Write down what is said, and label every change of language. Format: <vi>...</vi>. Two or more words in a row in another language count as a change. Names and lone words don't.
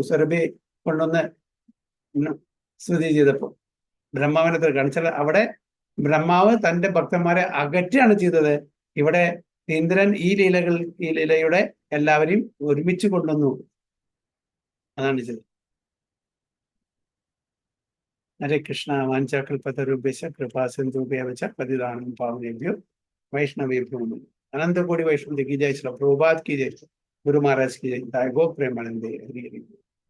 <ml>സുരഭി കൊണ്ടുവന്ന് സ്തുതി ചെയ്തപ്പോൾ ബ്രഹ്മാവിനെ കാണിച്ചാൽ അവിടെ ബ്രഹ്മാവ് തന്റെ ഭക്തന്മാരെ അകറ്റാണ് ചെയ്തത്. ഇവിടെ ഇന്ദ്രൻ ഈ ലീലയുടെ എല്ലാവരെയും ഒരുമിച്ച് കൊണ്ടുവന്നു. അതാണ് ചെയ്തത്.</ml> <sa>ഹരേ കൃഷ്ണ. വാഞ്ചാകൽപതരുഭ്യശ്ച കൃപാ സിന്ധുഭ്യശ്ച പതിതാനം പാവനേഭ്യോ വൈഷ്ണവേഭ്യോ നമഃ.</sa> <hi>अनंत कोटि वैष्णव की जय, श्री प्रभुपाद की जय, गुरु महाराज की जय,</hi> <bn>গো প্রেমানন্দে হরি হরি।</bn>